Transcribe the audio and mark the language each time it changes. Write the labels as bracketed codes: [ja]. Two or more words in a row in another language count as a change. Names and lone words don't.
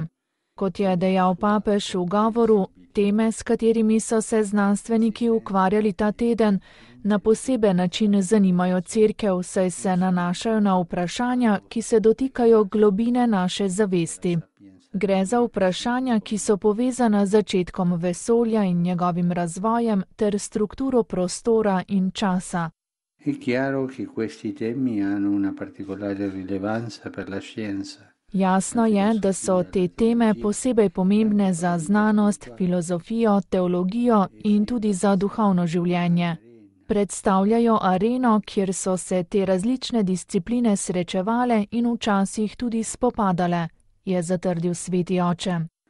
[sl] Kot je dejal papež v govoru, teme, s katerimi so se znanstveniki ukvarjali ta teden, na poseben način zanimajo Cerkev, saj se nanašajo na vprašanja, ki se dotikajo globine naše zavesti. Gre za vprašanja, ki so povezana z začetkom vesolja in njegovim razvojem ter strukturo prostora in časa. [it] È chiaro che questi temi hanno una particolare rilevanza per la scienza. [sl] Jasno je, da so te teme posebej pomembne za znanost, filozofijo, teologijo in tudi za duhovno življenje. Predstavljajo areno, kjer so se te različne discipline srečevale in včasih tudi spopadale, je zatrdil sveti oče.